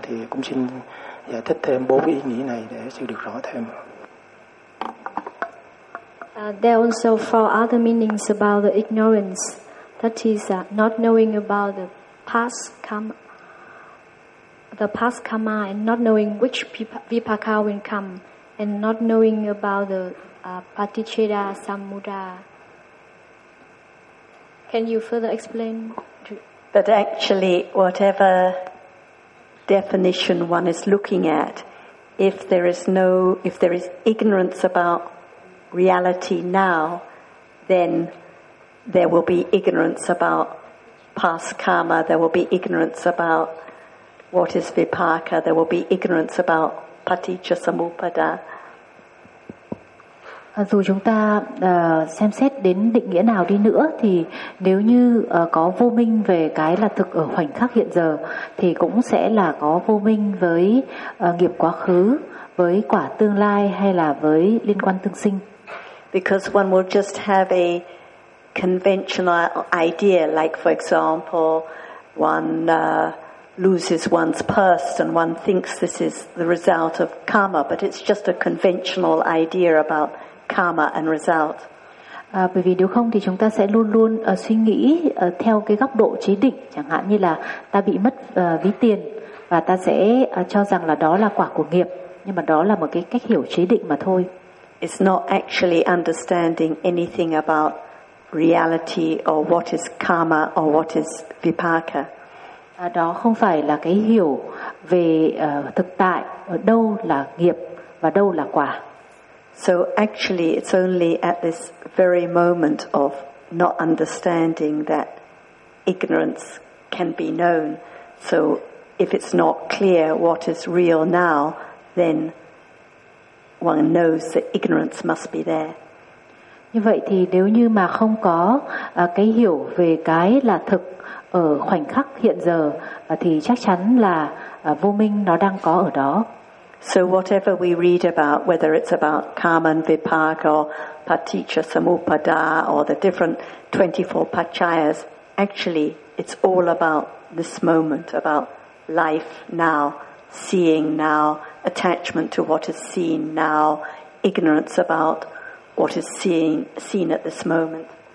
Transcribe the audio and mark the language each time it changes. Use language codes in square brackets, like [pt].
[vi] Thì cũng xin giải thích thêm bốn ý nghĩa này để sư được rõ thêm. [en] There are also four other meanings about the ignorance, that is, not knowing about the past karma, and not knowing which vipaka will come, and not knowing about the paticheda samudra. Can you further explain? But actually, whatever definition one is looking at, if there is ignorance about reality now, then there will be ignorance about past karma, there will be ignorance about what is vipaka, there will be ignorance about paticca samuppada. [vi] Dù chúng ta xem xét đến định nghĩa nào đi nữa, thì nếu như có vô minh về cái là thực ở khoảnh khắc hiện giờ, thì cũng sẽ là có vô minh với nghiệp quá khứ, với quả tương lai, hay là với liên quan tương sinh. [en] Because one will just have a conventional idea, like for example, one loses one's purse and one thinks this is the result of karma, but it's just a conventional idea about karma and result. [vi] Bởi vì nếu không thì chúng ta sẽ luôn luôn suy nghĩ theo cái góc độ chế định, chẳng hạn như là ta bị mất ví tiền và ta sẽ cho rằng là đó là quả của nghiệp, nhưng mà đó là một cái cách hiểu chế định mà thôi. [en] It's not actually understanding anything about reality or what is karma or what is vipaka. [vi] Đó không phải là cái hiểu về thực tại, đâu là nghiệp và đâu là quả. [en] So actually it's only at this very moment of not understanding that ignorance can be known. So if it's not clear what is real now, then one knows that ignorance must be there. [vi] Như vậy thì nếu như mà không có cái hiểu về cái là thực ở khoảnh khắc hiện giờ, thì chắc chắn là vô minh nó đang có ở đó. [en] So whatever we read about, whether it's about karma and vipaka or paticca samuppada or the different 24 pachayas, actually it's all about this moment, about life now, seeing now, attachment to what is seen now, ignorance about what is seen at this moment.